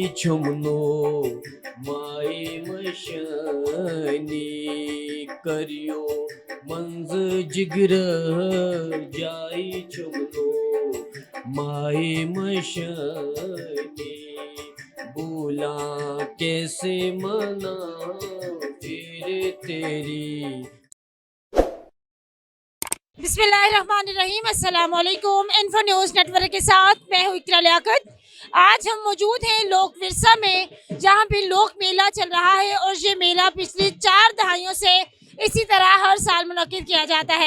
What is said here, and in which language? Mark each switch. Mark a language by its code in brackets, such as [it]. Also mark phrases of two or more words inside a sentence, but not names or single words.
[ks] چمنو مائی مشانی کریو منز جگر جائی چمنو مائی مشانی بولا کیسے منا پھر تیری. [ar] بسم اللہ الرحمن الرحیم. السلام علیکم. [ur] انفو نیوز نیٹ ورک کے ساتھ میں ہوں اقرا لیاقت. آج ہم موجود ہیں لوک ورثہ میں، جہاں پہ لوک میلہ چل رہا ہے، اور یہ میلہ پچھلی 4 دہائیوں سے اسی طرح ہر سال منعقد کیا جاتا ہے.